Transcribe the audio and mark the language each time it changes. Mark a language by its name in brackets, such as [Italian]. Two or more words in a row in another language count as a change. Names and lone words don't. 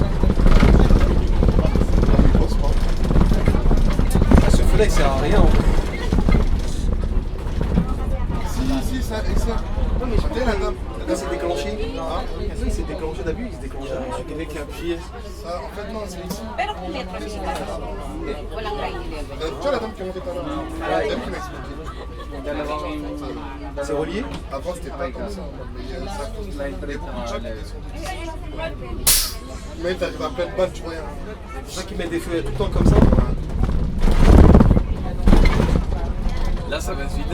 [French] Ah, ce feu là il sert à rien en fait. Si, ça, et ça. Regardez la dame. Là c'est déclenché. Hein? Il s'est déclenché d'abus, il se déclenche. Quelqu'un qui a appuyé. Ça, en fait, non, c'est ici. [Filipino] Pero kung metro siya, walang grade 11. [French] Tu vois la dame qui est montée tout à l'heure? C'est elle qui m'a expliqué. C'est relié? Avant, c'était pas comme ça. Mais il y a beaucoup de gens qui descendent. Mais t'arrives à pleine balle, tu vois. C'est ça qui met des feux tout le temps comme ça. Là, ça va se vider.